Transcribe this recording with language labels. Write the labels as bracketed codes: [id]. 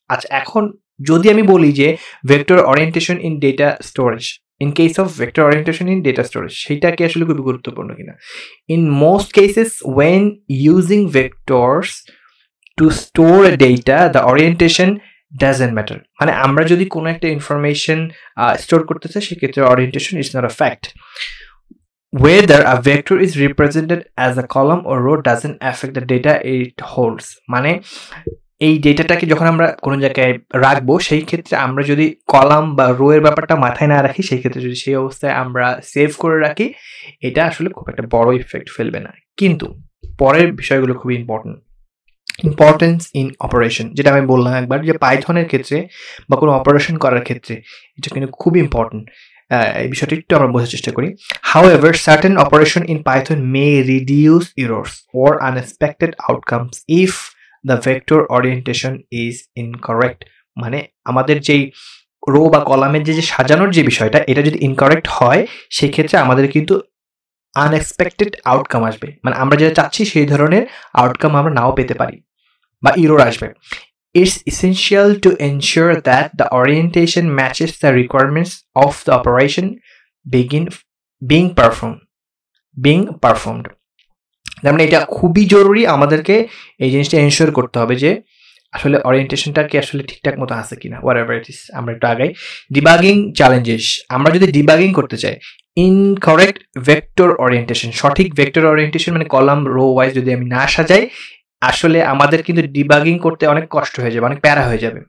[bn] আচ্ছা, এখন যদি আমি বলি যে [en] vector orientation in data storage, [bn] in case of vector orientation in data storage, সেইটা কি আসলে খুবই গুরুত্বপূর্ণ কিনা? [en] In most cases when using vectors to store data, the orientation doesn't matter. [bn] মানে আমরা যদি কোনো একটা ইনফরমেশন স্টোর করতে চাই, সেক্ষেত্রে [en] Orientation is not a fact. Whether a vector is represented as a column or row doesn't affect the data it holds. [bn] মানে এই ডেটাটাকে যখন আমরা কোনো জায়গায় রাখবো, সেই ক্ষেত্রে আমরা যদি কলাম বা রো এর ব্যাপারটা মাথায় না রাখি, সেই ক্ষেত্রে যদি সেই অবস্থায় আমরা সেভ করে রাখি, এটা আসলে খুব একটা বড় ইফেক্ট ফেলবে না। কিন্তু পরের বিষয়গুলো খুবই [en] importance in operation, [bn] যেটা আমি বললাম একবার, যে পাইথনের ক্ষেত্রে বা কোনো অপারেশন করার ক্ষেত্রে এটা কিন্তু খুবই ইম্পর্টেন্ট। এই বিষয়টি একটু আমরা বোঝার চেষ্টা করি। [en] However, certain operation in Python may reduce errors or unexpected outcomes if the vector orientation is incorrect. [bn] মানে আমাদের যেই রো বা কলামের যে সাজানোর যে বিষয়টা, এটা যদি ইনকারেক্ট হয়, সেই ক্ষেত্রে আমাদের কিন্তু আনএক্সপেক্টেড আউটকাম আসবে। মানে আমরা যেটা চাচ্ছি সেই ধরনের আউটকাম আমরা নাও পেতে পারি বা ইরর আসবে। [en] It's essential to ensure that the orientation matches the requirements of the operation being performed. [bn] তার মানে এটা খুবই জরুরি, আমাদেরকে এই জিনিসটা এনশিওর করতে হবে যে আসলে ওরিয়েন্টেশনটা কি আসলে ঠিকঠাক মতো আছে কিনা। [en] whatever it is, [bn] আমরা একটু আগাই। ডিবাগিং চ্যালেঞ্জেস, আমরা যদি ডিবাগিং করতে চাই, ইনকারেক্ট ভেক্টর ওরিয়েন্টেশন, সঠিক ভেক্টর ওরিয়েন্টেশন মানে কলাম রো ওয়াইজ যদি আমি না সাজাই, আসলে আমাদের কিন্তু ডিবাগিং করতে অনেক কষ্ট হয়ে যাবে, অনেক প্যারা হয়ে যাবে।